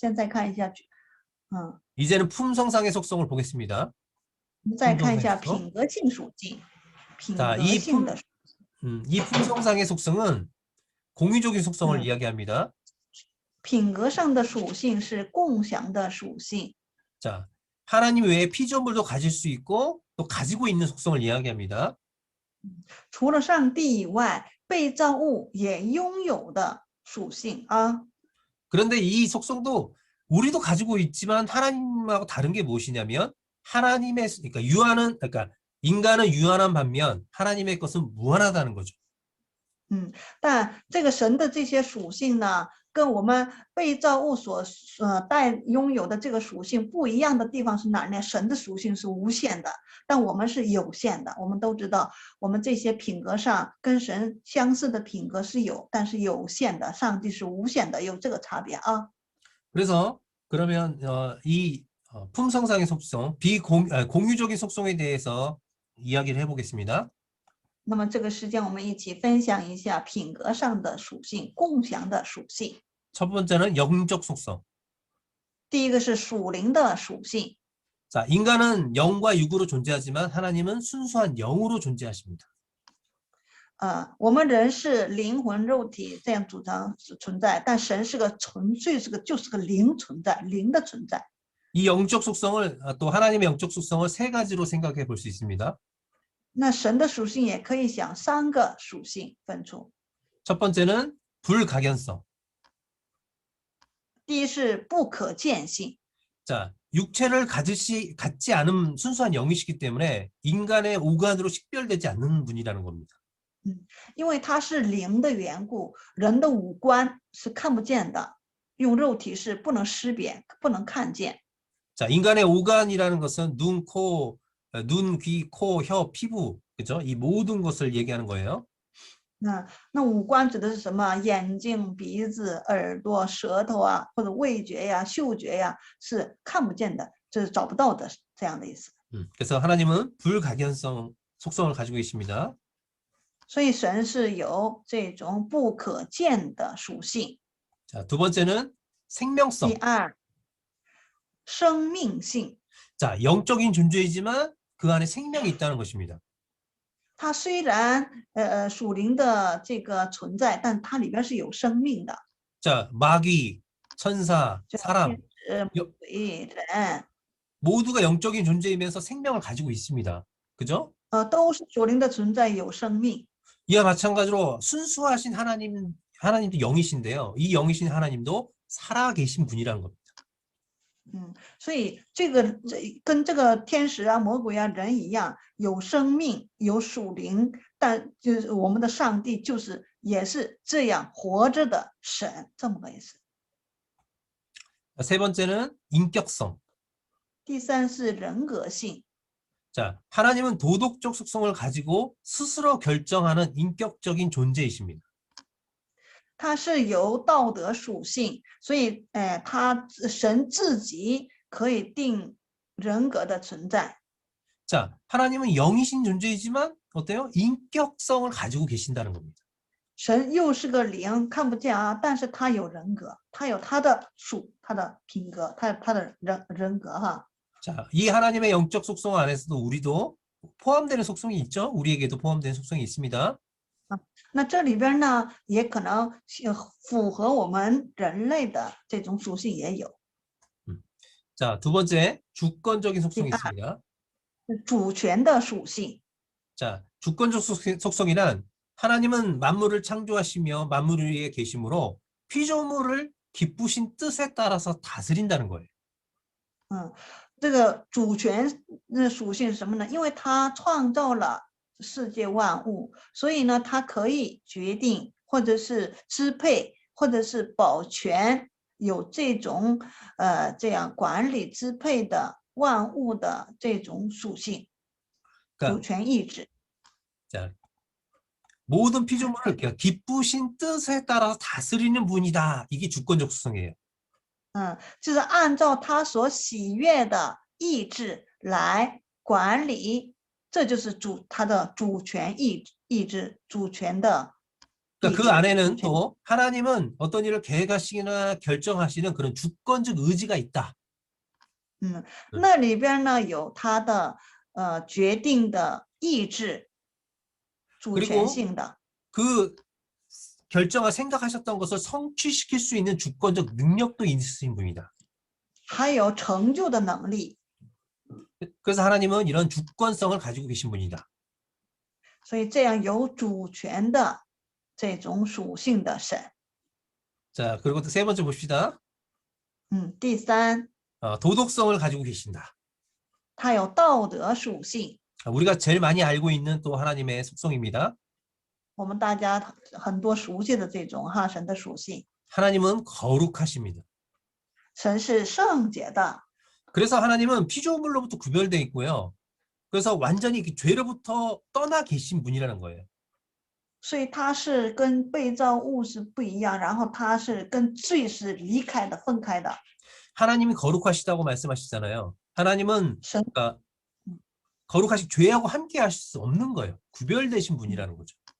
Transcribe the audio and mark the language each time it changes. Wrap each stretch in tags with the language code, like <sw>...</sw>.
<zh>现在看一下，</zh> <ko>이제는 품성상의 속성을 보겠습니다.</ko> <zh>我们再看一下品格性属性，品格</zh> <ko>자,</ko> <zh>性的</zh> <ko>이 품성상의 속성은 공유적인 속성을 이야기합니다.</ko> <zh>品格上的属性是共享的属性。</zh> <ko>자, 하나님 외에 피조물도 가질 수 있고 또 가지고 있는 속성을 이야기합니다.</ko> <zh>除了上帝以外，被造物也拥有的属性啊。</zh> <ko>그런데 이 속성도 우리도 가지고 있지만 하나님하고 다른 게 무엇이냐면 하나님의 그러니까 인간은 유한한 반면 하나님의 것은 무한하다는 거죠.</ko> <zh>但这个神的这些属性呢，跟我们被造物所拥有的这个属性不一样的地方是哪呢？神的属性是无限的，但我们是有限的。我们都知道，我们这些品格上跟神相似的品格是有，但是有限的。上帝是无限的，有这个差别啊。</zh> <ko>그래서 그러면 이 품성상의 속성, 공유적인 속성에 대해서 이야기를 해보겠습니다.</ko> <zh>那么这个时间我们一起分享一下品格上的属性，共享的属性。</zh> <ko>첫 번째는 영적 속성.</ko> <zh>第一个是属灵的属性。</zh> <ko>자, 인간은 영과 육으로 존재하지만 하나님은 순수한 영으로 존재하십니다.</ko> <zh>我们人是灵魂肉体这样组成存在，但神是个纯粹就是个灵存在，灵的存在。</zh> <ko>이 영적 속성을 또 하나님의 영적 속성을 세 가지로 생각해 볼 수 있습니다.</ko> <zh>那神的属性也可以想三个属性分出。</zh> <ko>첫 번째는 불가견성.</ko> <zh>第一是不可见性，</zh> <ko>자, 육체를 갖지 않은 순수한 영이시기 때문에 인간의 오간으로 식별되지 않는 분이라는 겁니다.</ko> <zh>因为它是灵的缘故，人的五官是看不见的，用肉体是不能识别、不能看见。</zh> <ko>자, 인간의 오간이라는 것은 눈, 귀, 코, 혀, 피부, 그죠? 이 모든 것을 얘기하는 거예요.</ko> <zh>那五官指的是什么？眼睛、鼻子、耳朵、舌头啊，或者味觉呀、嗅觉呀，是看不见的，这是找不到的，这样的意思。</zh> <ko>그래서 하나님은 불가견성 속성을 가지고 계십니다.</ko> <zh>所以神是有这种不可见的属性。</zh> <ko>자, 두 번째는 생명성.</ko> <zh>第二，生命性。</zh> <ko>자, 영적인 존재이지만 그 안에 생명이 있다는 것입니다.</ko> <zh>它虽然属灵的这个存在，但它里边是有生命的。</zh> <ko>자, 마귀, 천사,</ko> <zh>就</zh> <ko>사람</ko> <zh>天使、鬼、人，</zh> <ko>모두가 영적인 존재이면서 생명을 가지고 있습니다. 그죠?</ko> <zh>都是属灵的存在，有生命。</zh> <ko>이와 마찬가지로 순수하신 하나님도 영이신데요. 이 영이신 하나님도 살아계신 분이라는 겁니다.</ko> <zh>所以跟这个天使啊、魔鬼啊、人一样，有生命、有属灵，但就是我们的上帝也是这样活着的神，这么个意思。</zh> <ko>세 번째는 인격성.</ko> <zh>第三是人格性，</zh> <ko>자, 하나님은 도덕적 속성을 가지고 스스로 결정하는 인격적인 존재이십니다.</ko> <zh>它是有道德属性，所以神自己可以定人格的存在。</zh> <ko>자, 하나님은 영이신 존재이지만 어때요? 인격성을 가지고 계신다는 겁니다.</ko> <zh>神又是个灵，看不见啊，但是他有人格，他有他的他的品格，他的人格哈。</zh> <ko>자, 이 하나님의 영적 속성 안에서도 우리도 포함되는 속성이 있죠. 우리에게도 포함되는 속성이 있습니다.</ko> <zh>那这里边呢，也可能符合我们人类的这种属性也有。</zh> <ko>자, 두 번째 주권적인 속성이 있습니다.</ko> <zh>主权的属性，</zh> <ko>자, 주권적 속성이란 하나님은 만물을 창조하시며 만물 위에 계심으로 피조물을 기쁘신 뜻에 따라서 다스린다는 거예요.</ko> <zh>这个主权的属性是什么呢？因为他创造了世界万物，所以呢，他可以决定或者是支配或者是保全，有这种这样管理支配的万物的这种属性， 主权意志。</zh> <ko>자, 모든 피조물을 기쁘신 뜻에 따라서 다스리는 분이다. 이게 주권적 속성이에요.</ko> <zh>就是按照他所喜悦的意志来管理，这就是他的主权意志，主权的。</zh> <ko>그러니까 그 안에는 또 하나님은 어떤 일을 계획하시거나 결정하시는 그런 주권적 의지가 있다.</ko> <zh>那里边呢有他的决定的意志，主权性的。</zh> <ko>그 결정과 생각하셨던 것을 성취시킬 수 있는 주권적 능력도 있으신 분이다.</ko> <zh>还有成就的能力。</zh> <ko>그래서 하나님은 이런 주권성을 가지고 계신 분이다.</ko> <zh>所以这样有主权的这种属性的神。</zh> <ko>자, 그리고 또 세 번째 봅시다.</ko> <zh>第三，</zh> <ko>도덕성을 가지고 계신다.</ko> <zh>他有道德属性。</zh> <ko>우리가 제일 많이 알고 있는 또 하나님의 속성입니다.</ko> <zh>我们大家很多熟悉的这种神的属性。</zh> <ko>하나님은 거룩하십니다.</ko> <zh>神是圣洁的，</zh> <ko>그래서 하나님은 피조물로부터 구별되어 있고요. 그래서 완전히 죄로부터 떠나 계신 분이라는 거예요.</ko> <zh>所以他是跟被造物是不一样，然后他是跟罪是离开的、分开的。</zh> <ko>하나님이 거룩하시다고 말씀하시잖아요. 하나님은</ko> <zh>神</zh> <ko>그러니까 거룩하신 죄하고 함께 하실 수 없는 거예요. 구별되신 분이라는 거죠.</ko>